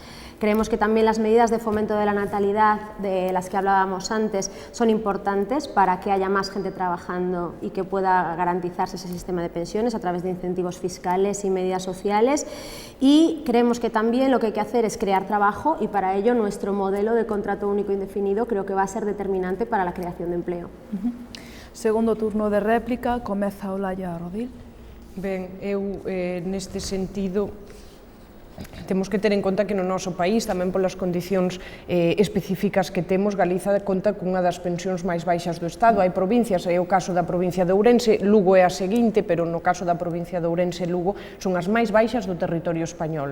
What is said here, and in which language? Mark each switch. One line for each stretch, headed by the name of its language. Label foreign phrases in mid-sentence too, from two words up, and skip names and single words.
Spanish: Creemos que también las medidas de fomento de la natalidad, de las que hablábamos antes, son importantes para que haya más gente trabajando y que pueda garantizarse ese sistema de pensiones a través de incentivos fiscales y medidas sociales. Y creemos que también lo que hay que hacer es crear trabajo, y para ello nuestro modelo de contrato único indefinido creo que va a ser determinante para la creación de empleo.
Galician: Segundo turno de réplica, comeza Olaya Rodil. Ben, eu neste sentido temos que ter en conta que no noso país, tamén polas condicións específicas que temos, Galiza conta cunha das pensións máis baixas do Estado. Hai provincias, é o caso da provincia de Ourense, Lugo é a seguinte, pero no caso da provincia de Ourense e Lugo son as máis baixas do territorio español.